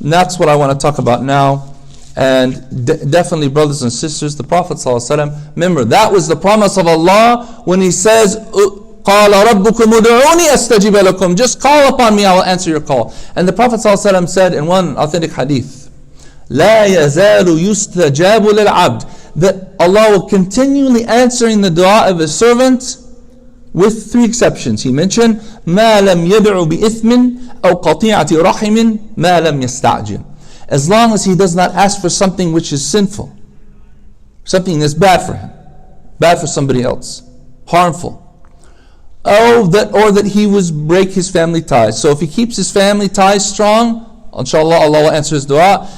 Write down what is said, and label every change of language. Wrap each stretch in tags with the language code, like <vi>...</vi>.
<en>And that's what I want to talk about now. And definitely, brothers and sisters, the Prophet ﷺ, remember, that was the promise of Allah when He says,</en> <ar>قَالَ رَبُّكُمْ أُدْعُونِي أَسْتَجِبَ لَكُمْ.</ar> <en>Just call upon me, I will answer your call. And the Prophet ﷺ said in one authentic hadith,</en> <ar>لَا يَزَالُ يُسْتَجَابُ لِلْعَبْدِ,</ar> <en>that Allah will continually answering the dua of His servant, with three exceptions. He mentioned,</en> <ar>مَا لَمْ يَدْعُ بِإِثْمٍ أَوْ قَطِيعَةِ رَحِمٍ مَا لَمْ يَسْتَعْجِلْ.</ar> <en>As long as he does not ask for something which is sinful, something that's bad for him, bad for somebody else, harmful, or that he would break his family ties. So if he keeps his family ties strong, inshallah, Allah will answer his dua.</en>